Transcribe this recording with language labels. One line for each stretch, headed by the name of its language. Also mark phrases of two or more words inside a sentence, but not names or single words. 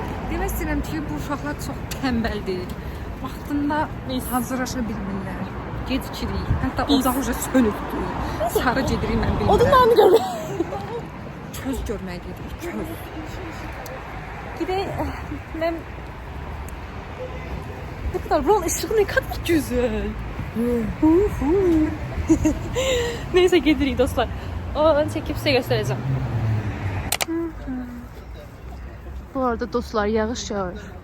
Azerbaijani: Demək istəyirəm ki, bu uşaqlar çox tənbəldir. Vaxtında hazırlaşa bilmirlər. gecikirik. Hətta ocaq uca sönübdür. Sarı gedirik mən bilmirəm. Odunlarını görmək. Köz görməyə gedirik, köz. Gidək, mən...
Turkish: Ne kadar, buranın ışığı ne kadar güzel.
Azerbaijani: Neyse gedirik dostlar.
Turkish: Onu çekip size göstereceğim. Bu arada dostlar
Azerbaijani: yağış yağır.